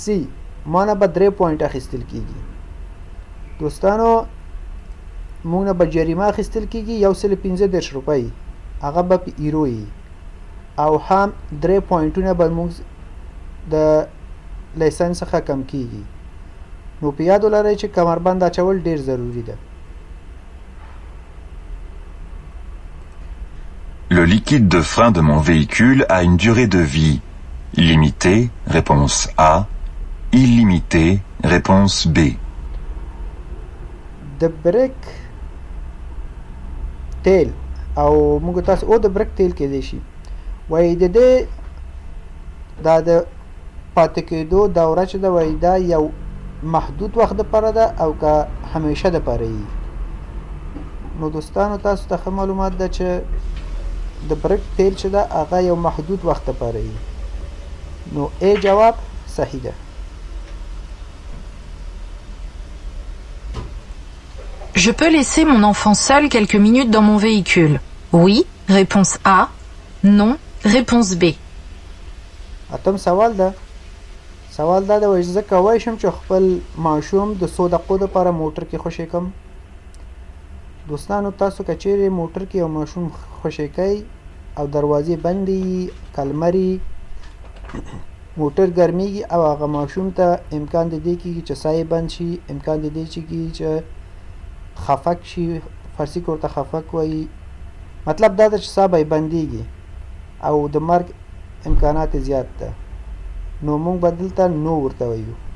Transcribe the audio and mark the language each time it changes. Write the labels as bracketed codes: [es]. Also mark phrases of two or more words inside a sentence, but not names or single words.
[ps] ما نه به 3 پوینټ اخیستل کیږي دوستانو موږ نه به جریمه اخیستل کیږي 115 روپۍ هغه به په ایرو وي او هم 3 پوینټونه به موږ د لیسنس څخه کم کیږي نو په یاد ولرئ چې کمربند اچول ډیر ضروری ده [fr] Le liquide de frein de mon véhicule a une durée de vie limitée. Réponse A. Illimitée. Réponse B. [ps] د بریک تیل او موږ تاسو او د بریک تیل کېدای شي وایي د دې دا د پاتې کېدو دوره چې ده وایي دا یو محدود وخت دپاره ده او که همیشه دپاره وي نو دوستانو تاسو ته ښه معلومات ده چې د بریک تیل چې ده هغه یو محدود وخت دپاره وي نو ای جواب صحیح ده [fr] Je peux laisser mon enfant seul quelques minutes dans mon véhicule. Oui. Réponse A. Non. Réponse B. [ps] اتم سوال ده سوال دا ده چې زه کولی شم چې خپل ماشوم د 100 دقیقو دپاره موټر کې خوشی کم دوستانو تاسو که چیرې موټر کې یو ماشوم خوشی کوئ او دروازې بندې کلمري موټر ګرمیږي او هغه ماشوم ته امکان د دې کېږي چې سایې بند شي امکان د دې کېږي چې خفک شي فارسي کې ورته خفک وایي مطلب دا ده چې ساه به یې بندېږي او د مرګ امکانات زیات ده نو موږ به دلته نو ورته وایو